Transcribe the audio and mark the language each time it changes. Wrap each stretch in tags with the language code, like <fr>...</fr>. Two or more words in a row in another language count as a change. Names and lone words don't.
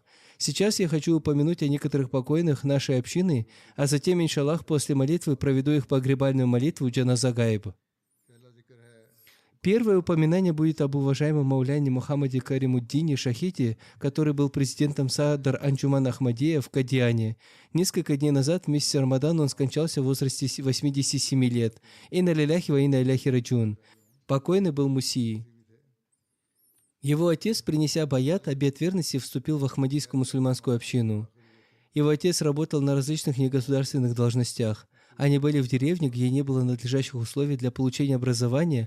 <ru>Сейчас я хочу упомянуть о некоторых покойных нашей общины, а затем, иншаллах, после молитвы проведу их погребальную молитву</ru> <ar>جنازة غائب.</ar> <ru>Первое упоминание будет об уважаемом Мауляне Мухаммаде Каримуддине Шахите, который был президентом Садар Анджуман Ахмадия в Кадиане. Несколько дней назад, в месяц Рамадан, он скончался в возрасте 87 лет.</ru> <ar>إنا لله وإنا إليه راجعون.</ar> <ru>Покойный был мусии. Его отец, принеся баят, обет верности, вступил в ахмадийскую мусульманскую общину. Его отец работал на различных негосударственных должностях. Они были в деревне, где не было надлежащих условий для получения образования.</ru>